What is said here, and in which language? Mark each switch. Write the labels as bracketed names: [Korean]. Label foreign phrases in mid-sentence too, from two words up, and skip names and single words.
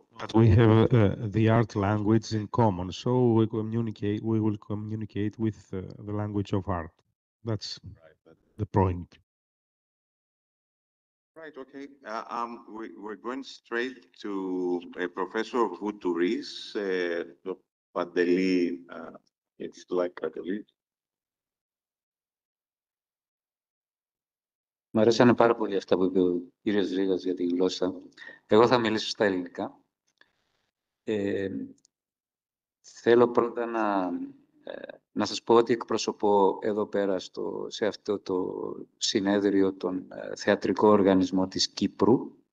[English] But we have the art language in common, so we will communicate with the language of art. That's the point. Right, okay. We're going straight to Professor Voutouris, Panteli, it's like Panteli. [Greek] Μου αρέσανε πάρα πολύ αυτά που είπε ο κύριος Ρήγας για τη γλώσσα. Εγώ θα μιλήσω στα ελληνικά. Θέλω πρώτα να σας πω ότι εκπροσωπώ εδώ πέρα σε αυτό το συνέδριο τον θεατρικό οργανισμό της Κύπρου